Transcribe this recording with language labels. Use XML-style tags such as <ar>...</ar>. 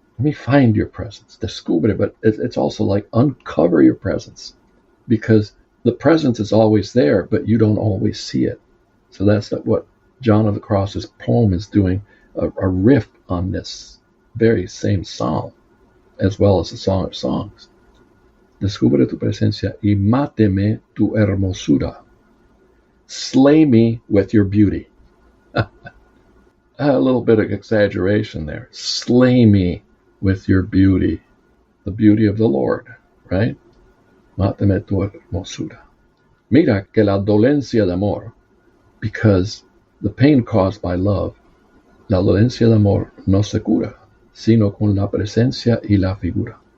<en>Let me find your presence. Descubre, but it's also like uncover your presence, because the presence is always there, but you don't always see it. So that's what John of the Cross's poem is doing, a riff on this very same psalm, as well as the Song of Songs.</en> <es>Descubre tu presencia y máteme tu hermosura.</es> <en>Slay me with your beauty. A little bit of exaggeration there. Slay me with your beauty. The beauty of the Lord, right?</en> <es>Máteme tu hermosura. Mira que la dolencia de amor,</es> <en>because the pain caused by love,</en> <es>la dolencia de amor no se cura, sino con la presencia y la figura.</es>